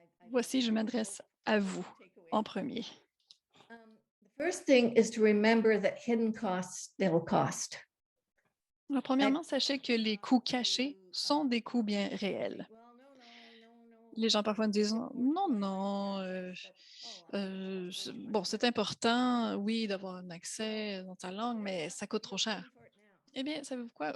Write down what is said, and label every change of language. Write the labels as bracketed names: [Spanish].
[French] Voici, je m'adresse à vous en premier. [English] The first thing is to remember that hidden costs still cost. [French] Alors, premièrement, sachez que les coûts cachés sont des coûts bien réels. Les gens parfois me disent non, non, bon, c'est important, oui, d'avoir un accès dans ta langue, mais ça coûte trop cher. Eh bien, savez-vous quoi?